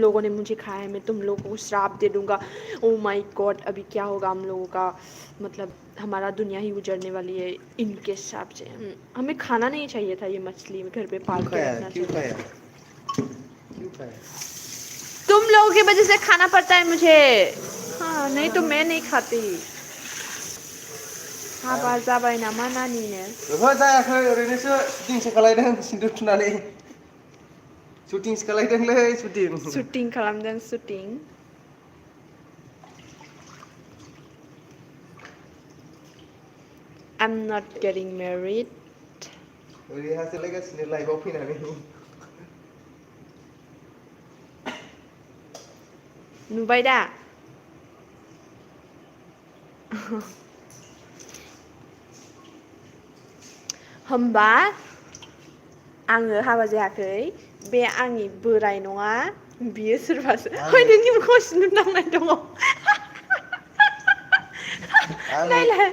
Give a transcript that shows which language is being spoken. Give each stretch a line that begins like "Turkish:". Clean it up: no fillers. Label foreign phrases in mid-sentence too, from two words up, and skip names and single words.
Hindi: लोगों ने मुझे खाया है मैं तुम लोगों को श्राप दे दूंगा
English: oh my god
Hindi: अभी क्या होगा हम लोगों का मतलब हमारा दुनिया ही उजड़ने वाली है इनके हिसाब से हमें खाना नहीं चाहिए था ये मछली घर पे पाल के रखना चाहिए तुम लोगों की वजह से खाना पड़ता है मुझे हाँ नहीं तो मैं नहीं खाती
Bodo: हाबा जाबाय नामा नानिनो ओहो जायाखै ओरैनोसो शुटिंसो खालायदों सिन्दुर थुनानै शुटिंसो खालायदोंलै शुटिं खालामदों शुटिं
English: I'm not getting married
Bodo: ओरैहासो लायगासिनो लाइभआव फैनानै नुबाय दा होमबा आङो हाबा जायाखै बे आंनि बोराय नङा बियो सोरबासो ओइ नोंनि मोखाङाव सिन्दुर नांनाय दङ नायलाय